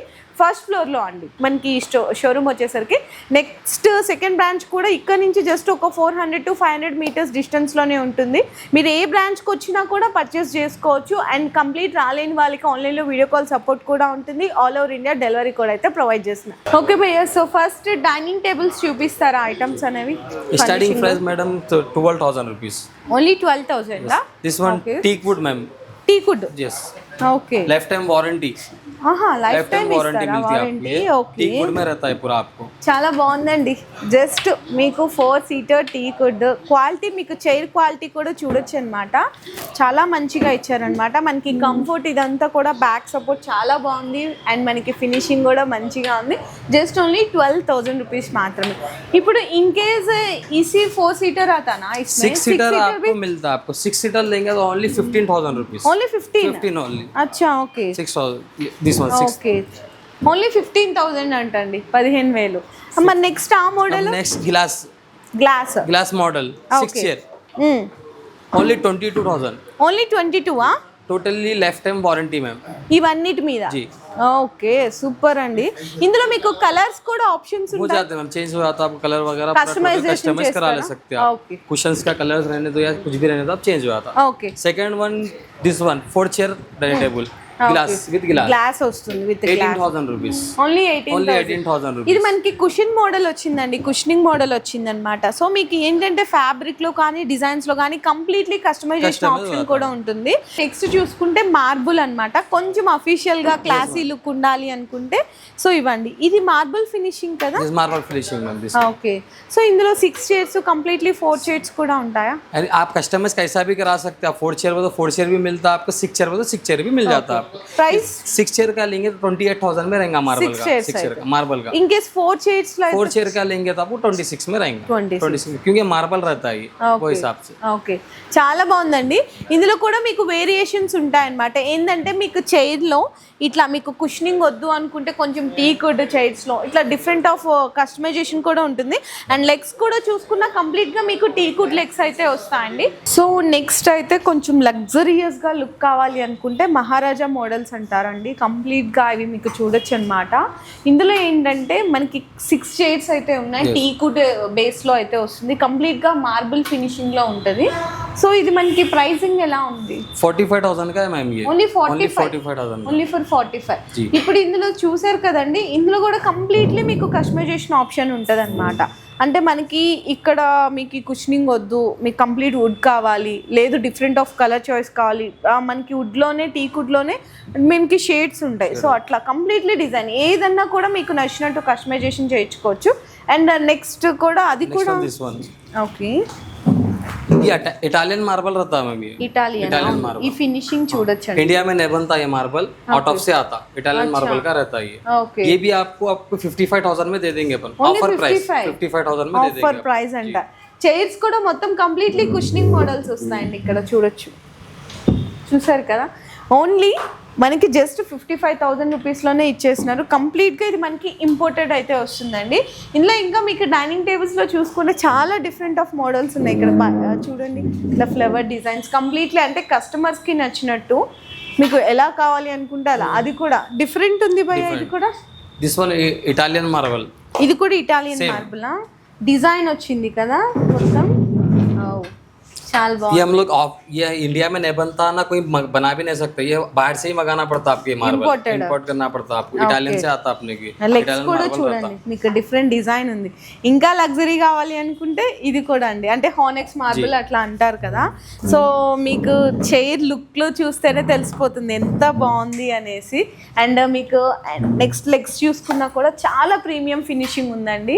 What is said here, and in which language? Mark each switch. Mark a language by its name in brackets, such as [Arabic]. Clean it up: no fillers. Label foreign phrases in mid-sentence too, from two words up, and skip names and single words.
[English] first floorలో [Telugu] అండి మనకి షోరూమ్ వచ్చేసరికి. [English] next second branch [Telugu] కూడా ఇక్కడ నుంచి జస్ట్ ఒక 400 to 500 [English] meters distanceలోనే [Telugu] ఉంటుంది. మీరు ఏ బ్రాంచ్కి వచ్చినా కూడా పర్చేస్ చేసుకోవచ్చు. [English] and complete [Telugu] రాలేని వాళ్ళకి [English] onlineలో video call support [Telugu] కూడా ఉంటుంది. [English] all over India delivery [Telugu] కూడా అయితే ప్రొవైడ్ చేస్తున్నారు. ఓకే భయ్య, [English] so first dining tables [Telugu] చూపిస్తారా ఐటమ్స్ అనేవి? [English] starting price madam 12,000 rupees. ఓన్లీ 12,000. This one teak wood ma'am. teak wood. Yes. ఓకే, Lifetime warranty. life time वारंटी [Telugu] ఇస్తారా [Hindi] मिलती है [English] వారంటీ? [Hindi] आपको. [English] ఓకే, teak wood [Hindi] में रहता है पूरा आपको. [Telugu] చాలా బాగుందండి. జస్ట్ మీకు [English] 4 seater teak wood quality, [Telugu] మీకు [English] chair quality [Telugu] కూడా చూడొచ్చు అనమాట. చాలా మంచిగా ఇచ్చారనమాట. మనకి కంఫర్ట్ ఇదంతా కూడా [English] back support [Telugu] చాలా బాగుంది. అండ్ మనకి ఫినిషింగ్ కూడా మంచిగా ఉంది. [English] just only [Telugu] 12,000 rupees మాత్రమే. [Hindi] ఇప్పుడు [English] in case [Hindi] इसी 4 सीटर आता ना, इसमें 6 सीटर आपको मिलता है. आपको 6 सीटर लेंगे तो ओनली 15,000 rupees. [English] ఓన్లీ 15 only. [Hindi] అచ్చా, ఓకే [English] 6,000. This one 6. [Telugu] ఓకే, ఓన్లీ 15,000 అంటండి, 15,000. మరి నెక్స్ట్ ఆ మోడల్ [English] Next glass model 6 chair. Only 22,000. ఓన్లీ 22 Totally lifetime warranty ma'am. [Telugu] ఇవన్నిటి మీద. [Hindi] जी. [Telugu] ఓకే, సూపర్ అండి. ఇందులో మీకు కలర్స్ కూడా ఆప్షన్స్ [Hindi] हो [Telugu] ఉంటాయి. [Hindi] जाते हैं मैम, चेंज हो जाता है आपको कलर वगैरह. [English] Customization [Hindi] कस्टमाइज करा ले [Telugu] चेस्तारा? [Hindi] सकते हैं आप. [English] Okay. [Hindi] कुशंस का कलर रहने दो या कुछ भी रहने दो, आप चेंज हो जाता. [English] ఓకే, second one this one 4 chair dining table glass with glass [Telugu] గ్లాస్ వస్తుంది [English] with glass. 18,000 rupees. ఓన్లీ Only 18,000. 18,000 rupees. [Telugu] ఇది మనకి [English] cushion model [Telugu] వచ్చిందండి, [English] cushioning model [Telugu] వచ్చిందనమాట. సో మీకు ఏంటంటే ఫ్యాబ్రిక్ లో కానీ డిజైన్స్ లో కానీ [English] completely customization option [Telugu] కూడా ఉంటుంది. నెక్స్ట్ చూసుకుంటే మార్బుల్ అన్నమాట. కొంచెం అఫీషియల్ గా [English] classy look [Telugu] ఉండాలి అనుకుంటే సో ఇవ్వండి. ఇది [English] marble finishing [Telugu] కదా? [English] This marble finishing ma'am this. [Telugu] ఓకే, సో ఇందులో [English] 6 chairs completely 4 chairs [Telugu] కూడా ఉంటాయా? [Hindi] अरे आप कस्टमाइज कैसा भी करा सकते हैं. आप 4 चेयर बोलो 4 चेयर भी मिलता है आपको, 6 चेयर बोलो 6 चेयर भी मिल जाता है आपको. [English] ప్రైస్ [Hindi] 6 चेयर का लेंगे तो 28,000 में रहेगा मार्बल का. 6 चेयर का मार्बल का. [English] in case [Telugu] 4 చైర్స్ లో [Hindi] 4 चेयर का लेंगे तो आपको 26 में रहेंगे. 26 क्योंकि मार्बल रहता है ये, वो हिसाब से. [Telugu] ఓకే, చాలా బాగుందండి. ఇందులో కూడా మీకు వేరియేషన్స్ ఉంటాయన్నమాట. ఏంటంటే మీకు చైర్లో ఇట్లా మీకు కుషనింగ్ వద్దు అనుకుంటే కొంచెం [English] teak wood chairsలో [Telugu] ఇట్లా [English] different of customization [Telugu] కూడా ఉంటుంది. అండ్ లెగ్స్ కూడా చూసుకున్నా కంప్లీట్గా మీకు [English] teak wood legs [Telugu] అయితే వస్తాయండి. సో నెక్స్ట్ అయితే కొంచెం [English] luxuriousగా look [Telugu] కావాలి అనుకుంటే మహారాజా మోడల్స్ అంటారండి. కంప్లీట్గా ఇవి మీకు చూడొచ్చు అనమాట. ఇందులో ఏంటంటే మనకి 6 చైర్స్ అయితే ఉన్నాయి. [English] teak wood baseలో [Telugu] అయితే వస్తుంది. కంప్లీట్గా [English] marble finishingలో [Telugu] ఉంటుంది. సో ఇది మనకి ప్రైసింగ్ ఎలా ఉంది? [Hindi] 45,000 का है मैम ये. [English] ఓన్లీ 45,000. only for 45. [Telugu] ఇప్పుడు ఇందులో చూసారు కదండి, ఇందులో కూడా కంప్లీట్లీ మీకు [English] customization option [Telugu] ఉంటుంది అనమాట. అంటే మనకి ఇక్కడ మీకు కుషనింగ్ వద్దు, మీకు కంప్లీట్ వుడ్ కావాలి, లేదు [English] different of colour choice [Telugu] కావాలి, మనకి వుడ్లోనే టీకుడ్లోనే మనకి షేడ్స్ ఉంటాయి. సో అట్లా కంప్లీట్లీ డిజైన్ ఏదన్నా కూడా మీకు నచ్చినట్టు కస్టమైజేషన్ చేయించుకోవచ్చు. అండ్ నెక్స్ట్ కూడా అది కూడా ఓకే [Hindi] ये [English] Italian marble [Hindi] रहता है मैम, ये [English] ఇటాలియన్ मार्बल [Telugu] ఈ ఫినిషింగ్ చూడొచ్చు. [Hindi] इंडिया में नहीं बनता ये मार्बल, [English] out of [Hindi] से आता, [English] Italian marble [Hindi] का रहता है ये. [English] ఓకే [Hindi] ये भी आपको 55,000 में दे देंगे अपन, [English] offer price [Hindi] 55,000 में दे देंगे. [English] offer price [Telugu] అంట. చైర్స్ కూడా మొత్తం కంప్లీట్లీ [English] cushioning models [Telugu] వస్తాయండి. ఇక్కడ చూడొచ్చు, చూసారు కదా, ఓన్లీ మనకి జస్ట్ 55,000 రూపీస్లోనే ఇచ్చేస్తున్నారు. కంప్లీట్గా ఇది మనకి ఇంపోర్టెడ్ అయితే వస్తుందండి. ఇందులో ఇంకా మీకు [English] dining tablesలో [Telugu] చూసుకుంటే చాలా [English] different of models [Telugu] ఉన్నాయి. ఇక్కడ చూడండి, ఇట్లా [English] flower designs completely [Telugu] అంటే కస్టమర్స్కి నచ్చినట్టు మీకు ఎలా కావాలి అనుకుంటే అలా. అది కూడా డిఫరెంట్ ఉంది భయ్య. ఇది కూడా [English] this one Italian marble, [Telugu] ఇది కూడా [English] Italian marbleలా [Telugu] డిజైన్ వచ్చింది కదా మొత్తం. చాలా బాగుంది. [Hindi] ये हम लोग ये इंडिया में नहीं बनता ना, कोई बना भी नहीं सकते, ये बाहर से ही मंगाना पड़ता आपको, ये मार्बल इंपोर्ट करना पड़ता आपको. इटालियन से आता अपने की. [Telugu] లెగ్స్ కూడా చూడండి, మీకు [English] different design [Telugu] ఉంది. ఇంకా లగ్జరీ కావాలి అనుకుంటే ఇది కూడా అండి, అంటే [English] onyx marble [Telugu] అట్లా అంటారు కదా. సో మీకు [English] chair lookలో [Telugu] చూస్తేనే తెలిసిపోతుంది ఎంత బాగుంది అనేసి. అండ్ మీకు నెక్స్ట్ లెగ్స్ చూసుకున్నా కూడా చాలా [English] premium finishing [Telugu] ఉందండి.